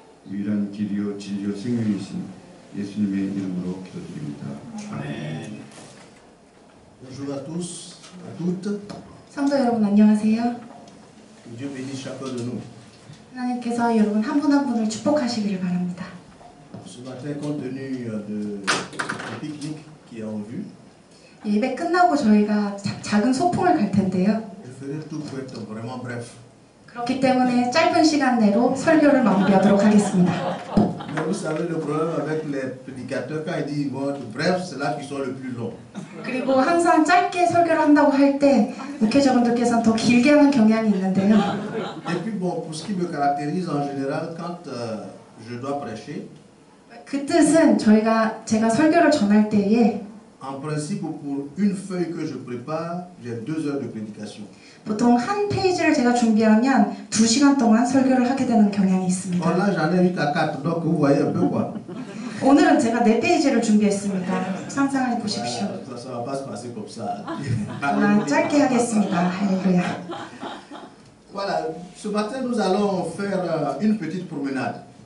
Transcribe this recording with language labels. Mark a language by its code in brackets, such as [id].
[ko] 유일한 길이요 진리요 생명이신 예수님의 이름으로 기도드립니다. 아멘. [fr] Bonjour à tous, à toutes. [ko] 성도 여러분 안녕하세요. [fr] Que Dieu bénisse chacun de nous. [ko] 하나님께서 여러분 한 분 한 분을 축복하시기를 바랍니다. [fr] Ce matin, compte tenu du pique-nique qui est en vue, [ko] 예배 끝나고 저희가 작은 소풍을 갈 텐데요. [fr] je ferai tout pour être vraiment bref. [ko] 그렇기 때문에 짧은 시간 내로 설교를 마무리하도록 하겠습니다. [fr] Mais vous savez le problème avec les prédicateurs, quand ils disent bon, bref, c'est là qu'ils sont le plus longs. [ko] 그리고 항상 짧게 설교를 한다고 할 때 목회자분들께서는 더 길게 하는 경향이 있는데요. [fr] Et puis bon, pour ce qui me caractérise en général, quand je dois prêcher, [ko] 그 뜻은 제가 설교를 전할 때에 [fr] en principe, pour une feuille que je prépare, j'ai 2 heures de prédication. [ko] 보통 한 페이지를 제가 준비하면 2시간 동안 설교를 하게 되는 경향이 있습니다. [fr] Bon, là, j'en ai 8 à 4, donc vous voyez un peu quoi. [ko] 오늘은 제가 4페이지를 준비했습니다. 상상해 보십시오. [fr] Ça va pas se passer comme ça. [ko] 저는 짧게 하겠습니다. 할렐루야. [fr] Voilà, ce matin, nous allons faire une petite promenade.